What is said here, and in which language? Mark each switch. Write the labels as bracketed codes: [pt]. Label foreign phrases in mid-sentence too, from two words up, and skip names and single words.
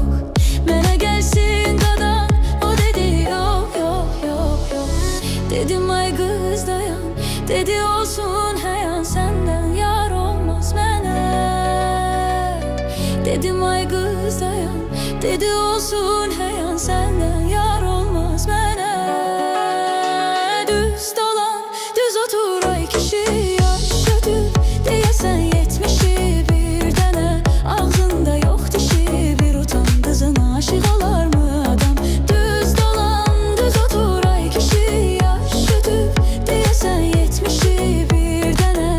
[tr] Mənə gelsin qadam, o dedi yok yok yok yok. Dedim ay kız dayan, dedi olsun heyan, senden yar olmaz mənə. Dedim ay kız dayan, dedi olsun heyan, senden yar olmaz mənə. [az] Düz dolan, düz otur ay kişi, yaş ötüb deyəsən 70'i bir dənə. [tr] Ağzında yok dişi, bir utan kızına aşık olar mı adam? [az] Düz dolan, düz otur ay kişi, yaş ötüb deyəsən 70'i bir dənə.